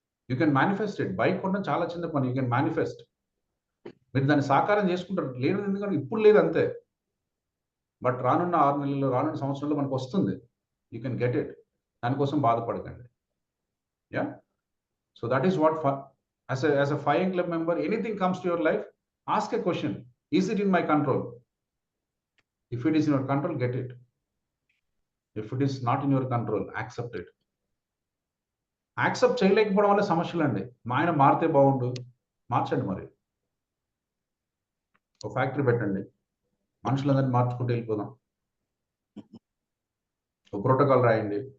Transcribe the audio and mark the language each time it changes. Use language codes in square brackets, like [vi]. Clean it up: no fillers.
[en] You can manifest it. [te] Bike కొనడం చాలా చిన్న పని, [en] You can manifest. [te] మీరు దాన్ని సాకారం చేసుకుంటారు. లేదు ఎందుకంటే ఇప్పుడు లేదు అంతే, బట్ రానున్న 6 నెలల్లో, రానున్న సంవత్సరంలో మనకు వస్తుంది. [en] You can get it. [te] దానికోసం బాధపడకండి. [en] So that is what as a Fire Club member, anything comes to your life, ask a question. Is it in my control? If it is in your control, get it. If it is not in your control, accept it. [te] Accept చేయలేకపోవడం వల్ల సమస్యలు అండి. మా ఆయన మారితే బాగుండు, మార్చండి. మరి ఒక ఫ్యాక్టరీ పెట్టండి, మనుషులందరినీ మార్చుకుంటూ వెళ్ళిపోదాం. ఒక ప్రోటోకాల్ రాయండి.